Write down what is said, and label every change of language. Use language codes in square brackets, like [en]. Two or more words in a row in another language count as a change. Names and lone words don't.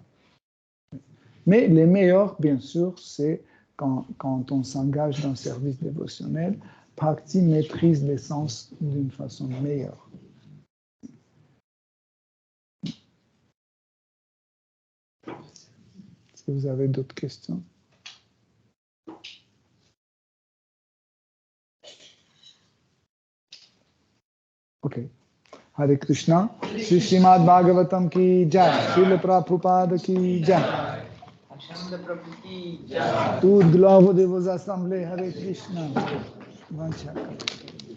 [fr] Mais les meilleurs, bien sûr, c'est quand on s'engage dans le service dévotionnel, Bhakti maîtrise les sens d'une façon meilleure. Est-ce que vous avez d'autres questions? Ok. [sa] Hare Krishna. [hi] Shri Srimad Bhagavatam ki jai. Srila Prabhupada ki jai. [fr] Toutes gloires de vos assemblées. [sa] Hare Krishna. Vancha.